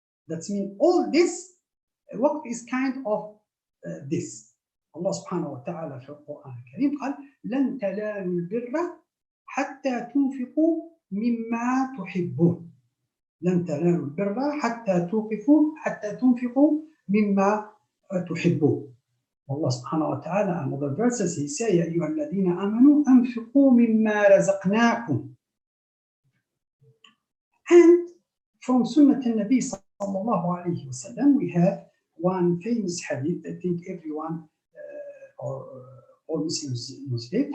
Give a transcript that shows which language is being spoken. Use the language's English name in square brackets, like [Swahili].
[English] That means all this waqf is kind of this. [Arabic] Allah subhanahu wa ta'ala في القرآن الكريم قال لن تنالوا البر حتى تنفقوا مما تحبون. لن تنالوا البر حتى تنفقوا مما تحبون. [English] Allah subhanahu wa ta'ala, another verses, he say, [Arabic] يا أيها الذين آمنوا أنفقوا مما رزقناكم. [English] And from Sunnah al-Nabi sallallahu alayhi wa sallam, we have one famous hadith. I think everyone or all Muslims knows it.